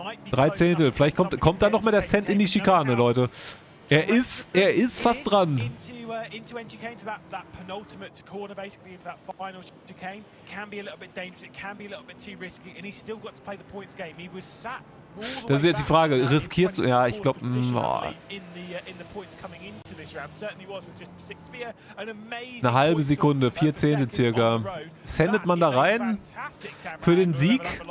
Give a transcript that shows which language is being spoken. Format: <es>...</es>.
<de>3 Zehntel. Vielleicht kommt da noch mal der Cent in die Schikane, Leute. Er ist fast dran.</de> <en>Into chicane, to that penultimate corner, basically into that final chicane, can be a little bit dangerous. It can be a little bit too risky, and he's still got to play the points game. He was sat.</en> <de>Das ist jetzt die Frage, riskierst du? Ja, ich glaube, eine halbe Sekunde, 4 Zehntel circa. Sendet man da rein für den Sieg?</de>